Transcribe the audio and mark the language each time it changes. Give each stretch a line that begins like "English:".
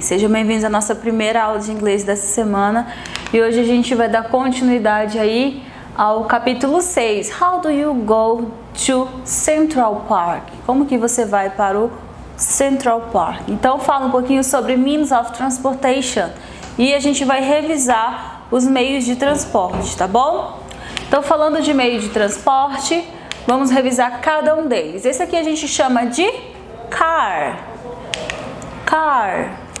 Portuguese: Sejam bem-vindos à nossa primeira aula de inglês dessa semana e hoje a gente vai dar continuidade aí ao capítulo 6.
English: How do you go to Central Park?
Portuguese: Como que você vai para o Central Park? Então fala um pouquinho sobre
English: means of transportation
Portuguese: e a gente vai revisar os meios de transporte, tá bom? Então falando de meio de transporte, vamos revisar cada um deles. Esse aqui a gente chama de car. Car.